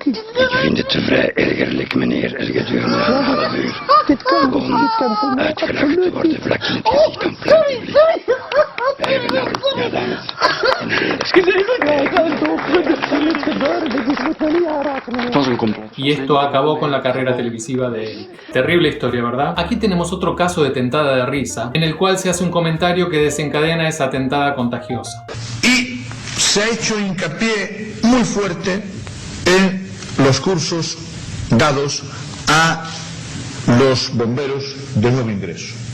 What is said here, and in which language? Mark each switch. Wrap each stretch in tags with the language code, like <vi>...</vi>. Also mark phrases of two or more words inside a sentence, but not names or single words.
<nl>vind het vrij ergerlijk, meneer, gedurende een half uur. Dit kan voor mij uitgelachen te worden vlak in het gezicht van plein publiek. Wij hebben al, ja dames en heren. Het was een complot.</nl> <es>Y esto acabó con la carrera televisiva de Erik. Terrible historia, ¿verdad? Aquí tenemos otro caso de tentada de risa, en el cual se hace un comentario que desencadena esa tentada contagiosa. Y se ha hecho hincapié muy fuerte en los cursos dados a los bomberos de nuevo ingreso.</es>